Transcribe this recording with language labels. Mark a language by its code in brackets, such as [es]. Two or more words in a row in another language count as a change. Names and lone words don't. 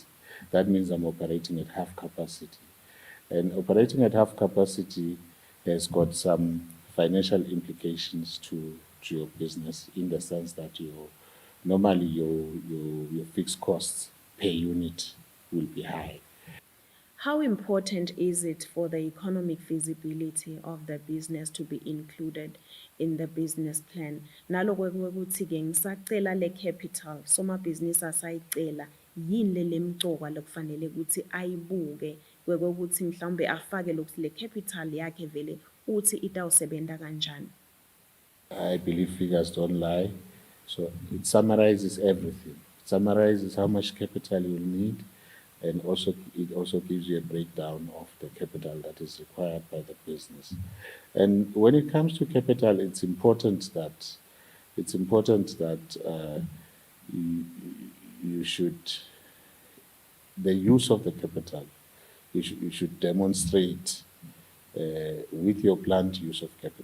[en] That means I'm operating at half capacity. And operating at half capacity has got some financial implications to your business, in the sense that normally your fixed costs per unit will be high. How important is it for the economic feasibility of the business to be included in the business plan? [zu] Naloko kwekuthi-ke ngisacela le capital, somabhizinisi asayicela, yini lemcoka lokufanele ukuthi ayibuke kwekuthi mhlawumbe afake le capital yakhe vele uthi itawusebenza kanjani? [en] I believe figures don't lie. So it summarizes everything. It summarizes how much capital you will need, and it also gives you a breakdown of the capital that is required by the business. And when it comes to capital, it's important that you should, the use of the capital, you should demonstrate with your planned use of capital.